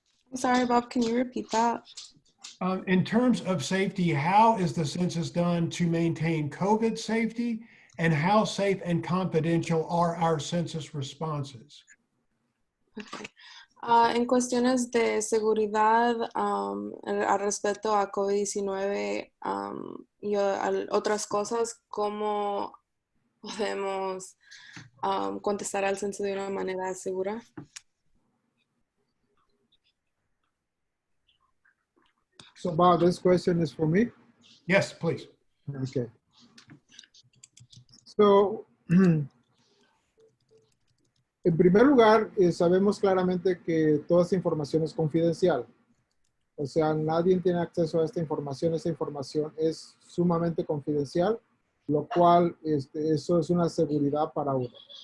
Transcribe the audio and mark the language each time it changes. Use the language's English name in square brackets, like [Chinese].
[English] I'm sorry, Bob, can you repeat that? In terms of safety, how is the census done to maintain COVID safety, and how safe and confidential are our census responses? Okay. [Spanish] En cuestiones de seguridad al respecto a COVID-19 y otras cosas, ¿cómo podemos contestar al censo de una manera segura? [English] So Bob, this question is for me? Yes, please. Okay. [Spanish] So, en primer lugar, sabemos claramente que toda esta información es confidencial. O sea, nadie tiene acceso a esta información es sumamente confidencial, lo cual eso es una seguridad para uno.